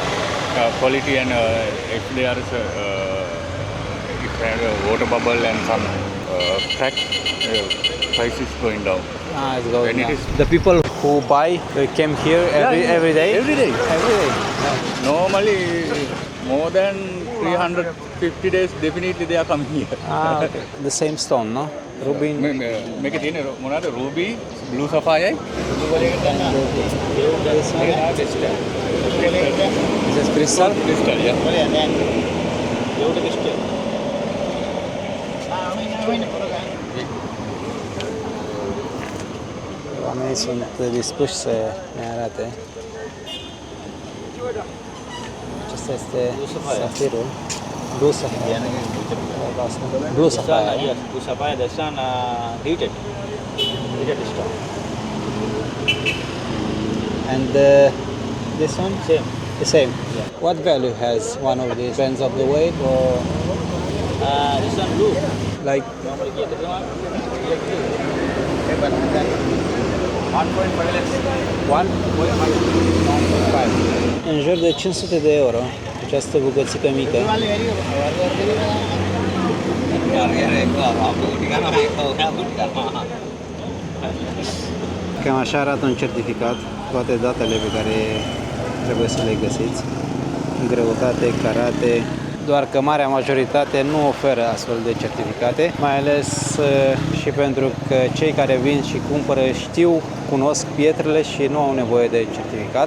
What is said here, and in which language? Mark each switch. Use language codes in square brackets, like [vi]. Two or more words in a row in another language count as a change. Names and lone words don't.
[en] Quality and if there is if there a water bubble and some crack, price is going down. It's going When it down. is- The people who buy, they came here every day? Every day. Every day. Normally more than 350 days definitely they are coming here. Okay. The same stone, no? Ruby. [si] මේක තියෙන මොනවාද ruby, [en] blue sapphire, This is crystal. crystal, yeah. [ro] Oamenii sunt dispuși să ne arate. Acesta este safirul. [en] Blue sapphire. Blue sapphire. Yes, blue sapphire, the sun heated stone. And this one? Same. The same. What value has one of these? Depends of the weight or This one blue. like Normally get this one. 1.5 lakhs. one? 1.5. [ro] În jur de 500 de euro. această bucățică mică. Cam așa arată un certificat, toate datele pe care trebuie să le găsiți, greutate, carate, doar că marea majoritate nu oferă astfel de certificate, mai ales și pentru că cei care vin și cumpără știu, cunosc pietrele și nu au nevoie de certificat.